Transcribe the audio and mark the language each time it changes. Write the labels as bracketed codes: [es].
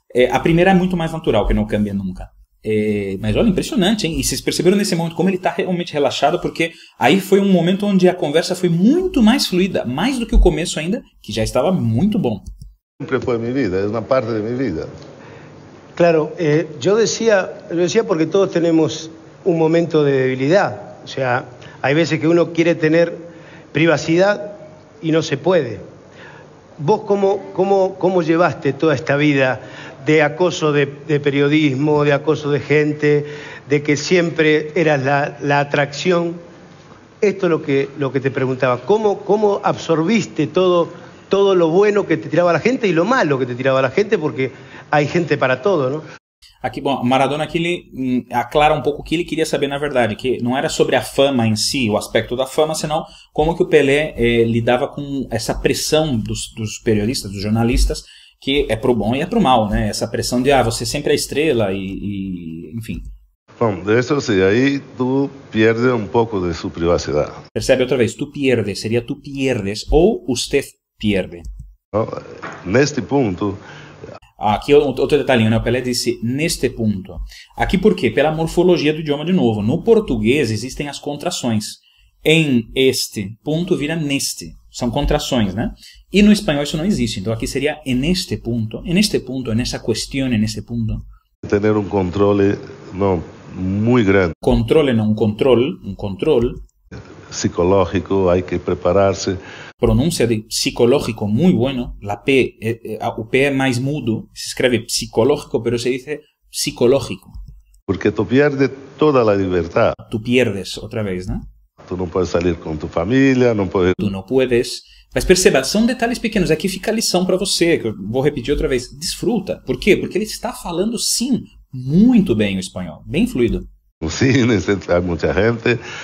[pt] A primeira é muito mais natural, que não cambie nunca. Mas olha, impressionante, hein? E vocês perceberam nesse momento como ele está realmente relaxado, porque aí foi um momento onde a conversa foi muito mais fluida, mais do que o começo ainda, que já estava muito bom. Sempre foi minha vida, é uma parte de minha vida. [es] Claro, yo decía porque todos tenemos un momento de debilidad. O sea, hay veces que uno quiere tener privacidad y no se puede. ¿Vos cómo llevaste toda esta vida de acoso de periodismo, de acoso de gente, de que siempre eras la atracción? Esto es lo que te preguntaba. ¿Cómo absorbiste todo lo bueno que te tiraba la gente y lo malo que te tiraba la gente? Porque hay gente para todo, ¿no? [pt] Aqui, bom, Maradona aqui ele aclara um pouco o que ele queria saber na verdade, que não era sobre a fama em si, o aspecto da fama, senão como que o Pelé lidava com essa pressão dos periodistas, dos jornalistas, que é pro bom e é pro mal, né? Essa pressão de, você sempre é estrela enfim. Bom, isso sim, aí [es] tu pierdes [pt] um pouco de sua privacidade. Percebe outra vez, [es] tu pierdes, [pt] seria tu pierdes, ou [es] usted pierde. [pt] No, neste ponto... Aqui outro detalhinho, né? O Pelé disse neste ponto. Aqui por quê? Pela morfologia do idioma de novo. No português existem as contrações. Em este ponto vira neste. São contrações, né? E no espanhol isso não existe. Então aqui seria [es] en este punto, en esa cuestión, en este punto. [pt] Tener um controle muito grande. Controle, não, um controle. [es] Psicológico, hay que prepararse. [pt] Pronúncia de psicológico [es] muy bueno. [pt] La P, o P é mais mudo. Se escreve psicológico, pero se dice psicológico. Porque [es] tu pierdes [pt] toda a liberdade. [es] Tu pierdes, [pt] outra vez, né? Tu não podes sair com tu família, não podes... Tu não [es] puedes. [pt] Mas perceba, são detalhes pequenos. Aqui fica a lição para você, que eu vou repetir outra vez. Desfruta. Por quê? Porque ele está falando, sim, muito bem o espanhol. Bem fluido. No cine, há muita gente.